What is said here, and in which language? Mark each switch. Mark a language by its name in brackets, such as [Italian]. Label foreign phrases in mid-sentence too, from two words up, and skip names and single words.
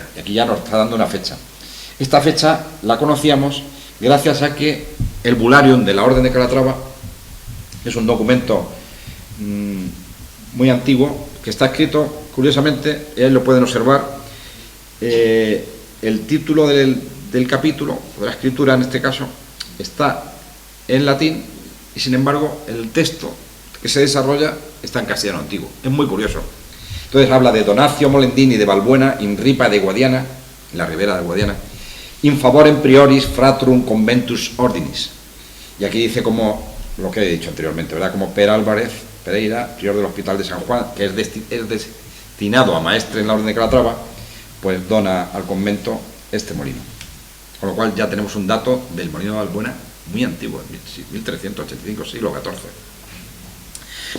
[Spanish] Y aquí ya nos está dando una fecha. Esta fecha la conocíamos gracias a que el Bularium de la Orden de Calatrava es un documento muy antiguo, que está escrito, curiosamente, lo pueden observar, el título del capítulo, o de la escritura en este caso, está en latín, y sin embargo el texto que se desarrolla está en castellano antiguo. Es muy curioso. Entonces habla de [Latin] Donacio Molendini de Valbuena, in ripa de Guadiana, [Spanish] en la ribera de Guadiana, [Latin] in favorem prioris fratrum conventus ordinis. [Spanish] Y aquí dice como lo que he dicho anteriormente, ¿verdad? Como Per Álvarez Pereira, prior del Hospital de San Juan, que es destinado a maestre en la Orden de Calatrava, pues dona al convento este molino. Con lo cual ya tenemos un dato del molino de Valbuena muy antiguo, 1385, siglo XIV.